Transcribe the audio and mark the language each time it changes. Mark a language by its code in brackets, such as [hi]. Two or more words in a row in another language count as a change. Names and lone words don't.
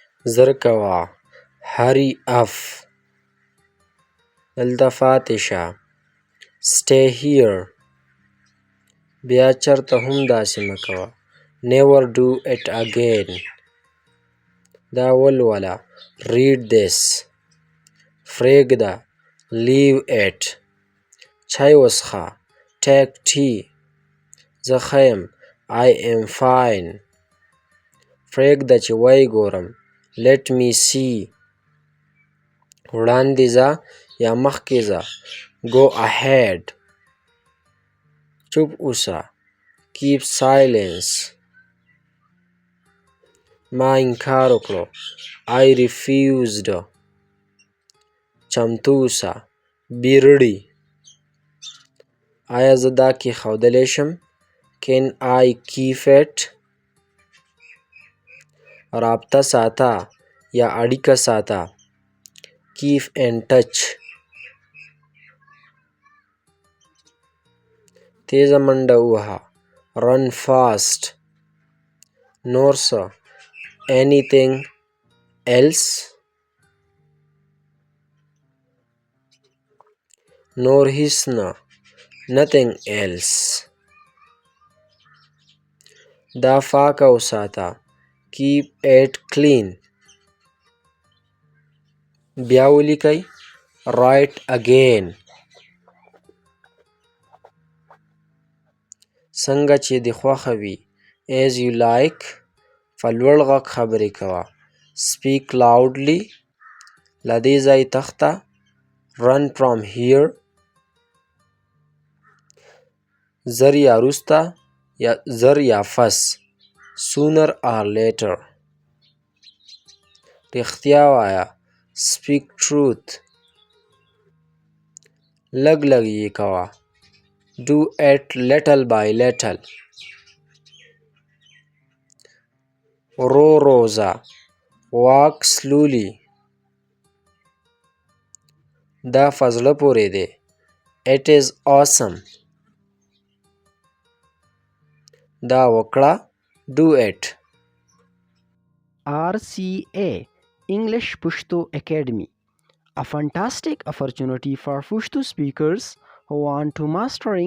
[en] زرکوا. hurry up. [ps] دلته پاتې شه. [en] stay here. [ps] بیا چرته هم داسې مه کوه. [en] never do it again. [ps] دا ولوله. [en] read this. پرېږده. leave it. [ps] چای وڅښه. [en] take tea. [ps] زه ښه یم. [en] I am fine. [ps] پرېږده چې ویې ګورم. [en] let me see. [ps] وړاندې ځه یا مخکې ځه. [en] go ahead. [ps] چوپ اوسه. [en] keep silence. [ps] ما انکار وکړو. [en] I refused. [ps] چمتو اوسه. [en] be ready. [ps] آیا زه دا کېښودلی شم؟ [en] can I keep it. [ps] رابطه ساته یا اړیکه ساته. [en] keep in touch. [ps] تیزه منډه ووهه. [en] run fast. [ps] نور څه؟ [en] anything else. [ps] نور هیڅ نه. [en] nothing else. [ps] دا پاکه وساته. [en] keep it clean. [ps] بیا ولیکئ. [en] write again. [ps] څنګه چې دې خوښه وي. [en] as you like. [ps] په لوړ غږ خبرې کوه. [en] speak loudly. [ps] له دې ځای تښته. [en] run from here. [ps] زر یا وروسته یا زر یا پس. [en] sooner or later. [ps] رښتیا وایه. [en] speak truth. [ps] لږ لږ یې کوه. [en] do it little by little. [ps] ورو ورو ځه. [en] walk slowly. [ps] دا په زړه پورې دی. [en] it is awesome. [ps] دا وکړه. [en] do it. RCA English Pashto Academy, a fantastic opportunity for Pashto speakers who want to master English.